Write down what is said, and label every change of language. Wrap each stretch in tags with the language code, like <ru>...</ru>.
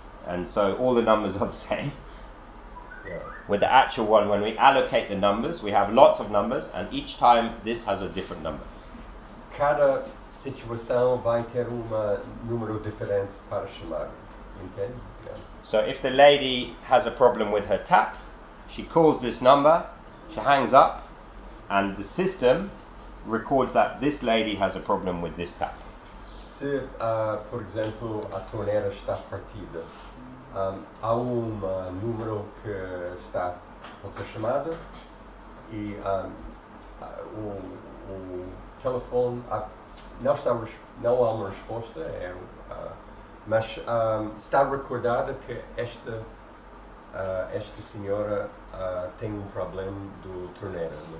<en>And so all the numbers are the same. Yeah. With the actual one, when we allocate the numbers, we have lots of numbers, and each time this has a different number.</en> <pt>Cada situação vai ter um número diferente para chamar. Entende? Yeah.</pt> <en>So if the lady has a problem with her tap, she calls this number, she hangs up, and the system records that this lady has a problem with this tap.</en> <pt>Se, por exemplo, a torneira está partida, há um número que está pode ser chamado e o telefone não há uma resposta, mas está recordado que esta senhora tem um problema do torneira.</pt>